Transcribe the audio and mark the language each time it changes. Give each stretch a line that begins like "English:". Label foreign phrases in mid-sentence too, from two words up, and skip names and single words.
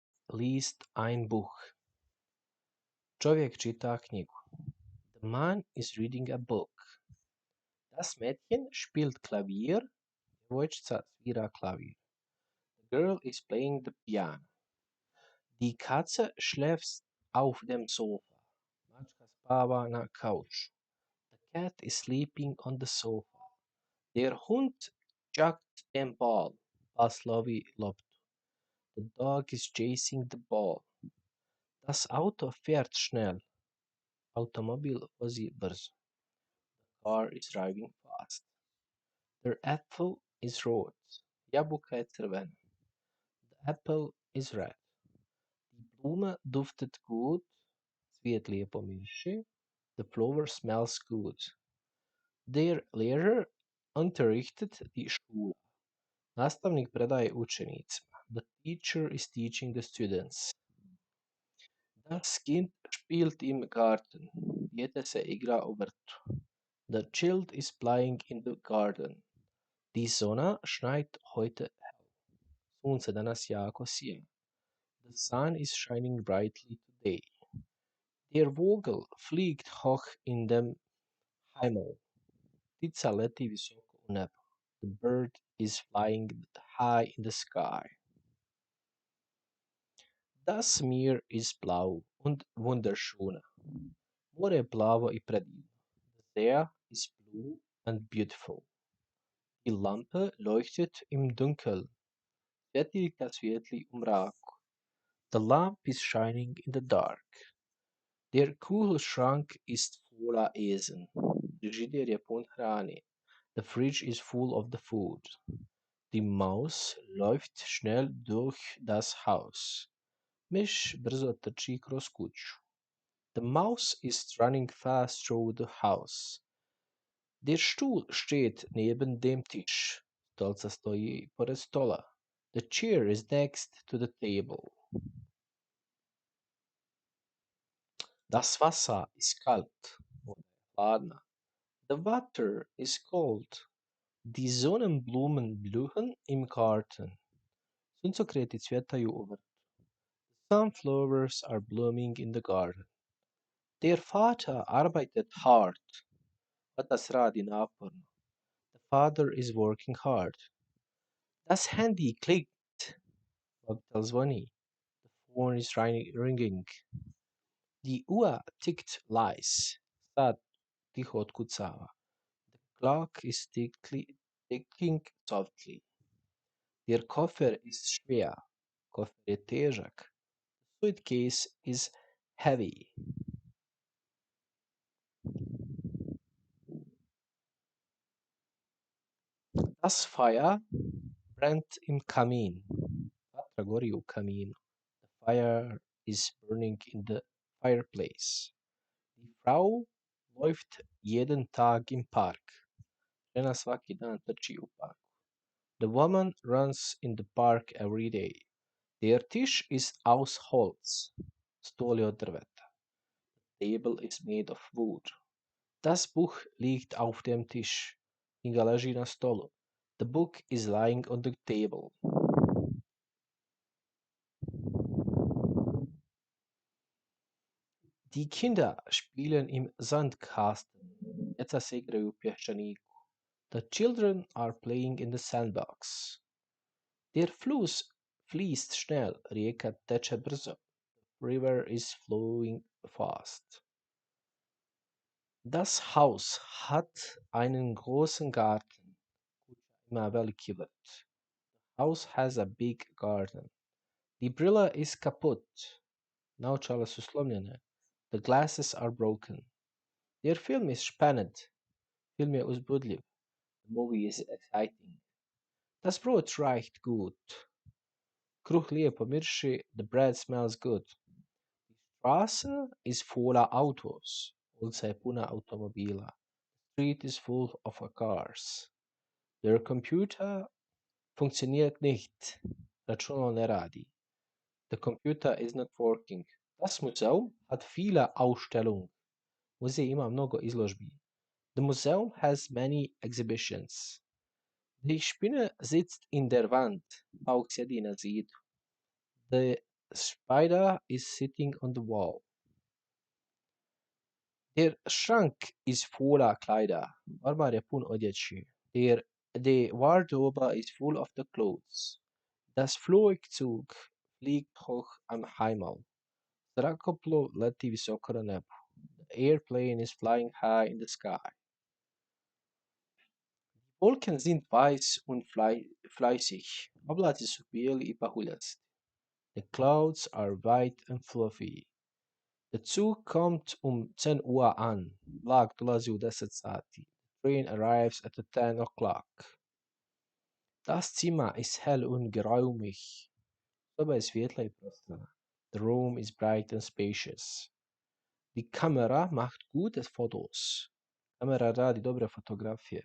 German: liest ein Buch.
Croatian: Čovjek čita knjigu.
English: The man is reading a book.
German: Das Mädchen spielt Klavier.
Croatian: Djevojčica svira klavir.
English: The girl is playing the piano.
German: Die Katze schläft auf dem Sofa.
Croatian: Mačka spava na kauču.
English: The cat is sleeping on the sofa.
German: Der Hund jagt den Ball.
Croatian: Pas lovi loptu.
English: The dog is chasing the ball.
German: Das Auto fährt schnell.
Croatian: Automobil vozi brzo.
English: The car is driving fast. Der apple is red.
Croatian: Jabuka je crvena.
English: The apple is red.
German: Die Blume duftet gut.
Croatian: Cvijet lijepo miriši.
English: The flower smells good.
German: Der Lehrer unterrichtet die Schüler.
Croatian: Nastavnik predaje učenicima.
English: The teacher is teaching the students.
German: Das Kind spielt im Garten.
Croatian: Dijete se igra u vrtu.
English: The child is playing in the garden.
German: Die Sonne scheint heute hell.
Croatian: Sunce danas jako sija.
English: The sun is shining brightly today.
German: Der Vogel fliegt hoch in dem Himmel.
Croatian: Ptica leti visoko u nebo.
English: The bird is flying high in the sky.
German: Das Meer ist blau und wunderschön.
Croatian: More je plavo I predivno.
English: The sea is blue and beautiful.
German: Die Lampe leuchtet im Dunkeln.
Croatian: Svjetiljka svijetli u mraku.
English: The lamp is shining in the dark.
German: Der Kühlschrank ist voller Essen.
Croatian: Frižider je pun hrane.
English: The fridge is full of the food.
German: Die Maus läuft schnell durch das Haus.
Croatian: Myš brzo trči kroz kuću.
English: The mouse is running fast through the house.
German: Der Stuhl steht neben dem Tisch.
Croatian: Stolca stoji pored stola.
English: The chair is next to the table.
German: Das Wasser ist kalt.
Croatian: Voda je hladna.
English: The water is cold.
German: Die Sonnenblumen blühen im Garten.
Croatian: Suncokreti cvjetaju u vrtu.
English: Sunflowers are blooming in the garden.
German: Der Vater arbeitet hard.
Croatian: Otac radi naporno.
English: The father is working hard.
German: Das Handy klickt.
Croatian: Mobitel zvoni.
English: The phone is ringing.
German: Die Uhr tickt leise.
Croatian: Sat tiho otkucava.
English: The clock is ticking softly.
German: Der Koffer ist schwer.
Croatian: Koffer je težak.
English: The suitcase is heavy.
German: Das Feuer brennt im Kamin.
Croatian: Vatra gori u kaminu.
English: The fire is burning in the fireplace.
German: Die Frau läuft jeden Tag im Park.
Croatian: Žena svaki dan trči u parku.
English: The woman runs in the park every day.
German: Der Tisch ist aus Holz.
Croatian: Stol je od drveta.
English: The table is made of wood.
German: Das Buch liegt auf dem Tisch.
Croatian: Knjiga leži na stolu.
English: The book is lying on the table.
German: Die Kinder spielen im Sandkasten.
Croatian: Djeca se igraju u pješčaniku.
English: The children are playing in the sandbox.
German: Der Fluss fließt schnell.
Croatian: Rijeka teče brzo.
English: The river is flowing fast.
German: Das Haus hat einen großen Garten.
Croatian: Kuća ima veliki vrt.
English: The house has a big garden.
German: Die Brille ist kaputt.
Croatian: Naočale su slomljene.
English: The glasses are broken.
German: Der Film ist spannend.
Croatian: Film je uzbudljiv.
English: The movie is exciting.
German: Das Brot riecht gut.
Croatian: Kruh lijepo miriši.
English: The bread smells good.
German: Die Straße ist voller Autos.
Croatian: Ulica je puna automobila.
English: The street is full of cars. Their computer
German: funktioniert nicht.
Croatian: Računalo ne radi.
English: The computer is not working.
German: Das Museum hat viele Ausstellungen.
Croatian: Muzej ima mnogo izložbi.
English: The museum has many exhibitions.
German: Die Spinne sitzt in der Wand.
Croatian: Pauk sjedi na zidu.
English: The spider is sitting on the wall.
German: Der Schrank ist voller Kleider.
Croatian: Ormar je pun odjeći.
English: The wardrobe is full of the clothes.
German: Das Flugzeug fliegt hoch am Himmel.
Croatian: Zrakoplov leti visoko na nebu.
English: The airplane is flying high in the sky.
German: Wolken sind weiß und fleißig.
Croatian: Oblaci su bijeli I pahuljasti.
English: The clouds are white and fluffy.
German: Der Zug kommt 10 Uhr an.
Croatian: Vlak dolazi u 10 sati.
English: The train arrives at 10 o'clock.
German: Das Zimmer ist hell und geräumig.
Croatian: Soba je svijetla I prostrana.
English: The room is bright and spacious.
German: Die Kamera macht gute Fotos.
Croatian: Kamera radi dobre fotografije.